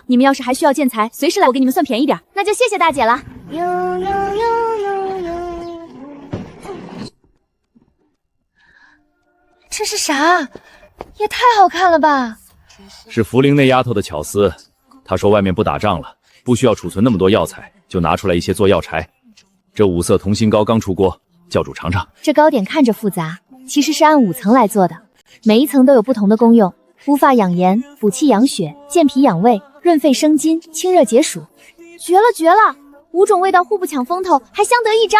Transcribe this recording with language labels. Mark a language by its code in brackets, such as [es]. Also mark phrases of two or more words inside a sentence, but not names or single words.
[zh] 你們要是還需要建材，隨時來，我給你們算便宜點。那就謝謝大姐了。這是啥？也太好看了吧！是茯苓那丫頭的巧思，她說外面不打仗了，不需要儲存那麼多藥材，就拿出來一些做藥材。這5色同心膏剛出鍋，教主嘗嘗。這糕點看着複雜，其實是按5層來做的，每一層都有不同的功用：烏髮養顏、補氣養血、健脾養胃、潤肺生津、清熱解暑。絕了絕了！5種味道互不搶風頭，還相得益彰。